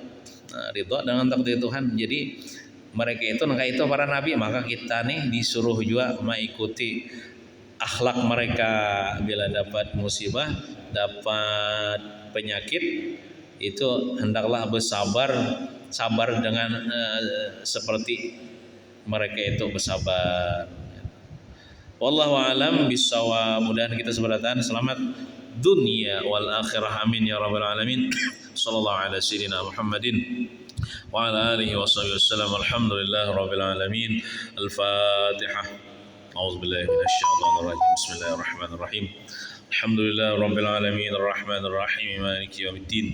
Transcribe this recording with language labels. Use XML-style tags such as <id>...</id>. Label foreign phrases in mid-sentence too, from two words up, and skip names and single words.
<id>Nah, ridha dengan takdir Tuhan. Jadi mereka itu nangka itu para nabi, maka kita nih disuruh juga mengikuti akhlak mereka. Bila dapat musibah, dapat penyakit, itu hendaklah bersabar, sabar dengan seperti mereka itu bersabar.</id> <ar>والله أعلم بالصواب.</ar> <id>Mudah-mudahan kita seberatan selamat</id> <ar>الدنيا والآخرة آمين يا رب العالمين. صلى الله على سيدنا محمد وعلى آله وصحبه وسلم. الحمد لله رب العالمين. Al-Fatihah. أعوذ بالله من الشيطان الرجيم بسم الله الرحمن الرحيم. الحمد لله رب العالمين الرحمن الرحيم مالك يوم الدين.</ar>